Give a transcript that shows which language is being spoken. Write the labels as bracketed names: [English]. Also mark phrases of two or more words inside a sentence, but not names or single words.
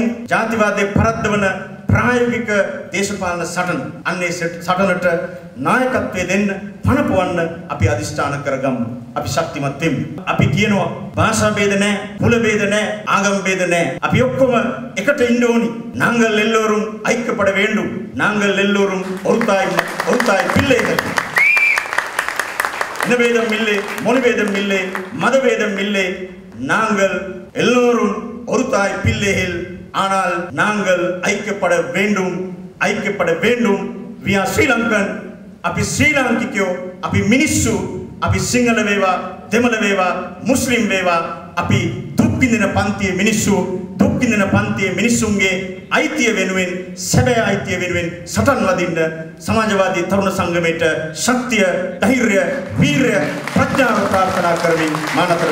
[Sinhala] ජාතිවාදයේ පරද්දවන ප්‍රායෝගික දේශපාලන සටන. අන්නේ සටනට නායකත්වය දෙන්න පනපවන්න අපි අදිෂ්ඨාන කරගමු. අපි ශක්තිමත් වෙමු. අපි කියනවා භාෂා ભેද නැහැ, කුල ભેද නැහැ, ආගම් ભેද නැහැ. අපි ඔක්කොම එකට ඉන්න ඕනි. [Tamil] நாங்கள் எல்லோரும் ஐக்கியப்பட வேண்டும். நாங்கள் எல்லோரும் ஒருத்தாய் பிள்ளைகள். இனபேதம் இல்லை, மொழிபேதம் இல்லை, மதபேதம் இல்லை. நாங்கள் எல்லோரும் ஒரு தாய் பிள்ளைகள். ஆனால் நாங்கள் ஐக்கியப்பட வேண்டும். [English] We are Sri Lankan. [Sinhala] අපි ශ්‍රී ලාංකිකයෝ, අපි මිනිස්සු, අපි සිංහල වේවා, දෙමළ වේවා, මුස්ලිම් වේවා, අපි දුක් විඳින පන්තියේ මිනිස්සු, දුක් විඳින පන්තියේ මිනිසුන්ගේ අයිතිය වෙනුවෙන්, සැබෑ අයිතිය වෙනුවෙන් සටන් වදින්න සමාජවාදී තරුණ සංගමයට ශක්තිය, ධෛර්යය, වීරය, ප්‍රඥාව ප්‍රාර්ථනා කරමින් මා නතර වෙනවා.